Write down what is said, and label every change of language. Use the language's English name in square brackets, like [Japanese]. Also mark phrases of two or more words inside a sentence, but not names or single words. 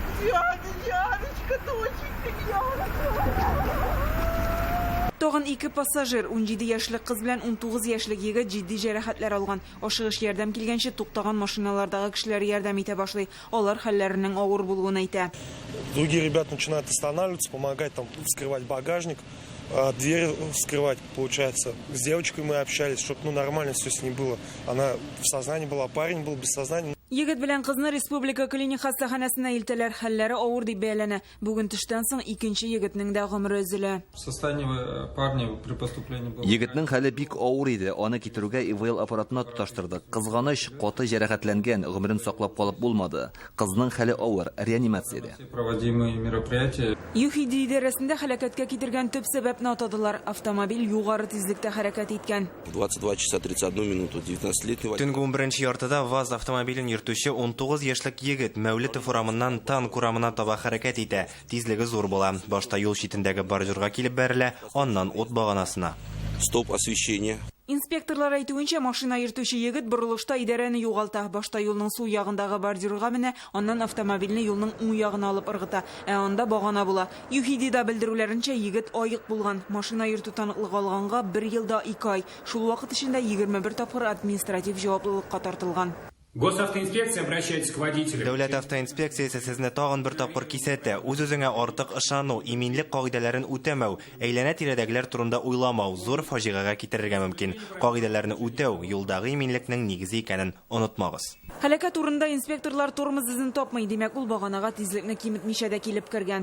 [Tatar] Тагын 2 пассажир, 17 яшьлек кыз белән 19 яшьлек егет җитди җәрәхәтләр алган. Ашыгыш ярдәм килгәнче туктаган машиналардагы кешеләр ярдәм итә башлый. Алар хәлләренең авыр булуын әйтә. [Russian] Другие ребята начинают останавливаться, помогать там вскрывать багажник, дверь вскрывать, получается. С девочкой мы общались, чтобы нормально все с ней было. Она в сознании была, парень был без сознания. [Tatar] Егет белән кызны республика клиник хастаханәсенә илтәләр, хәлләре авыр дип бәяләнә. Бүген төштән соң икенче егетнең дә гомере өзелә. Егетнең хәле бик авыр иде. Аны китерүгә ИВЛ аппаратына тоташтырдык. Кызганыч, каты җәрәхәтләнгән, гомерен саклап калып булмады. Кызның хәле авыр, реанимациядә. ЮХИДИ идарәсендә хәлакәткә китергән төп сәбәпне атадылар. Автомобиль югары тизлектә хәрәкәт иткән. [Russian] 22 часа 31 минуту 19-летний. [Tatar] Төнге 11нче яртыда ВАЗ автомобилен йөртүче 19 яшьлек егет Мәүлетов урамыннан танк урамына таба хәрәкәт итә. Тизлеге зур була. Башта юл читендәге баржурга килеп бәрелә, аннан ут баганасына. [Russian] Стоп освещение. [Tatar] Инспекторлар әйтүенчә, машина йөртүче егет борылышта идарәне югалта. Башта юлның сул ягындагы бордюрга менә, аннан автомобильне юлның уң ягына алып ыргыта. Анда багана була. ЮХИДИда белдерүләренчә, егет аек булган. Машина йөртү таныклыгы алганга 1 елда 2 ай. Шул вакыт эчендә 21 тапкыр административ җаваплылыкка тартылган. [Russian] Госавтоинспекция обращается к водителю. [Tatar] Дәүләт автоинспекциясе сезне тагын бер тапкыр кисәтә. Үз-үзеңә артык ышану, иминлек кагыйдәләрен үтәмәү, әйләнә-тирәдәгеләр турында уйламау зур фаҗигага китерергә мөмкин. Кагыйдәләрне үтәү юлдагы иминлекнең нигезе икәнен онытмагыз. Хәлакәт урында инспекторлар тормоз изен тапмый, димәк ул баганага тизлекне киметмичә дә килеп кергән.